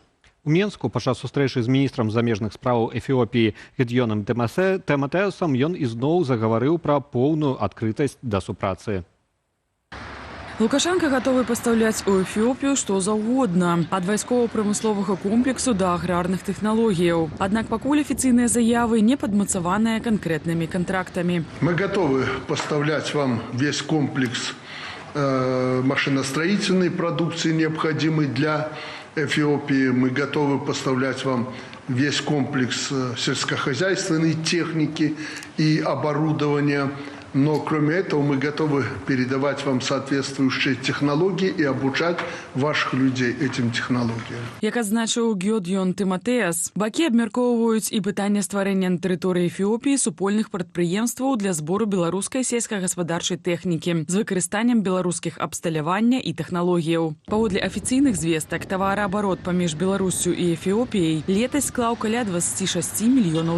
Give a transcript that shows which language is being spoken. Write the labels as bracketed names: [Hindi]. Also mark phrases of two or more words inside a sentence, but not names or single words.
[Belarusian] У Менску падчас сустрэчы з міністрам замежных справаў Эфіопіі Гедзёнам Тимотэусам ён ізноў загаварыў пра поўную адкрытасць да супрацы. Лукашенко гатовы пастаўляць у Эфіопію што заўгодна, ад вайскова-прамысловага комплексу да аграрных тэхналогіяў. Аднак пакуль афіцыйныя заявы не падмацаваныя канкрэтнымі контрактамі. [Russian] Мы готовы поставлять вам весь комплекс машиностроительной продукции, необходимой для Эфиопии. Мы готовы поставлять вам весь комплекс сельскохозяйственной техники и оборудования. Но кроме этого мы готовы передавать вам соответствующие технологии и обучать ваших людей этим технологиям. [Belarusian] Як адзначыў Гедзён Тимотэус, бакі абмяркоўваюць і пытанне стварэння на тэрыторыі Эфіопіі супольных прадпрыемстваў для збору беларускай сельскагаспадарчай тэхнікі з выкарыстаннем беларускіх абсталявання і тэхналогіяў. Паводле афіцыйных звестак, тавараабарот паміж Беларуссю і Эфіопіяй летась склаў каля $26 мільёнаў.